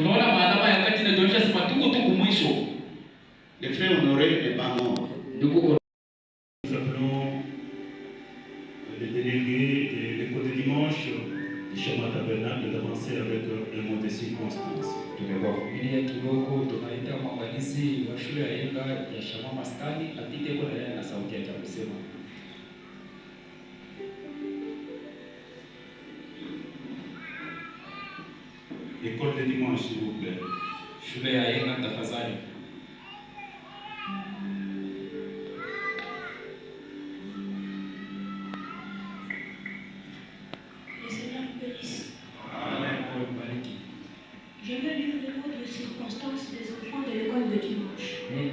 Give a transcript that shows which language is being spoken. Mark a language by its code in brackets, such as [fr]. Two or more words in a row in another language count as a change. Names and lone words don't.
[fr] Le frère Honoré n'est pas mort. Nous appelons les délégués et les cours de dimanche du Schéma Tabernacle d'avancer avec un mot de circonstance. [sw] mwanafunzi wa shule ya Yenga ya Shama Maskani apite kwa yeye na sauti ya kusema. [fr] École de dimanche, s'il vous plaît. [sw] Shule ya Yenga tafadhali. [fr] Je vais lire les mots de circonstances des enfants de l'école de dimanche.